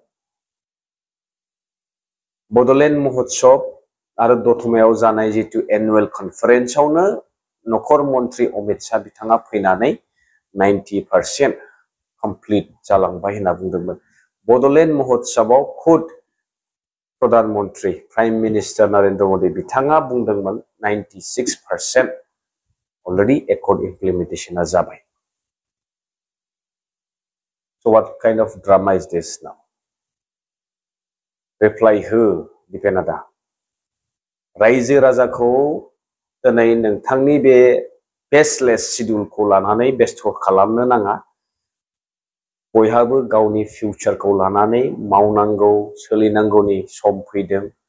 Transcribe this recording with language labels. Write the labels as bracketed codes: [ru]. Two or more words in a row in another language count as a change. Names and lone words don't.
[brx] बडलेण्ड महोत्सव आरो दतमायाव जानाय जितु [en] annual conference [brx] नखर मन्त्रि अमित शाह बिथाङा फैनानै 90% कमप्लिट जालांबाय होनना बुंदोंमोन बडलेण्ड महोत्सवआव खुद प्रधानमन्त्री [en] prime minister [brx] नरेन्द्र मोदी बिथाङा बुंदोंमोन 96% [en] already accord implementation [brx] जाबाय [en] So what kind of drama is this now? [brx] Reply हो दिपेनादा रायजो राजाखौ दिनै नोंथांनि बे [en] baseless schedule [brx] लानानै बेस्थ खालामनो नाङा बयहाबो गावनि फिउचारखौ लानानै मावनांगौ सोलिनांगौनि सम फैदों